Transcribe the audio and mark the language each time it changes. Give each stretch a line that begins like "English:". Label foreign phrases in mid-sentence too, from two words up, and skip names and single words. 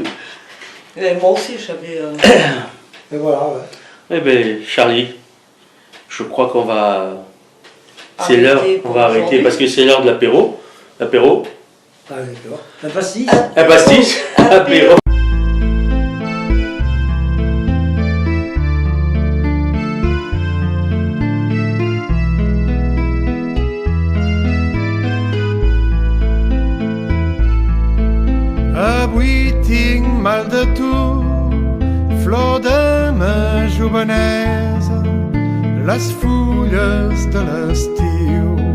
French: Et moi aussi, j'avais. Et voilà, ouais. Eh bien, Charlie, je crois qu'on va C'est l'heure, on va arrêter parce que c'est l'heure de l'apéro. L'apéro. Ah, d'accord. Un pastis. Un pastis. Apéro.
Catalan: Avui tinc mal de tu, flor de ma jovenesa, les fulles de l'estiu